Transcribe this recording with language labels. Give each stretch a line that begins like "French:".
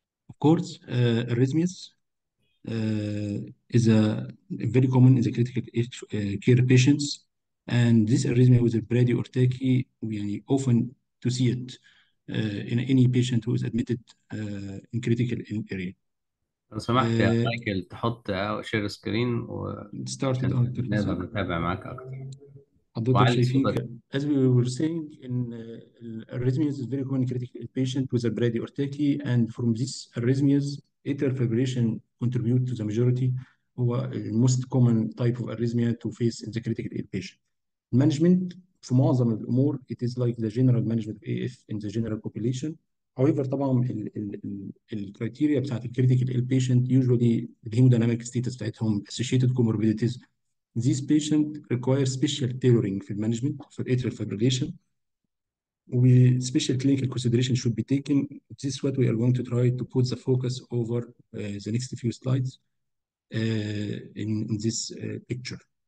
English: Of course, arrhythmias is very common in the critical care patients, and this arrhythmia with a brady or tachy, we often to see it in any patient who is admitted in critical area.
Arabic: لو سمحت يا مايكل تحط شير سكرين
English: started
Arabic: نقدر نتابع معاك أكتر. حضرتك شايفين
English: as we were saying in arrhythmias is very common in critical patient with a brady or tachy, and from these arrhythmias atrial fibrillation contribute to the majority. هو most common type of arrhythmia to face in the critical ill patient. Management
Arabic: في معظم الأمور
English: it is like the general management of AF in the general population.
Arabic: However طبعا الكرايتيريا بتاعت الكريتيكال
English: ill patient usually
Arabic: الهيموديناميك ستيتس بتاعتهم
English: associated comorbidities. These patients require special tailoring
Arabic: في المانجمنت
English: for atrial fibrillation. Special clinical consideration should be taken. This is what we are going to try to put the focus over the next few slides in this picture.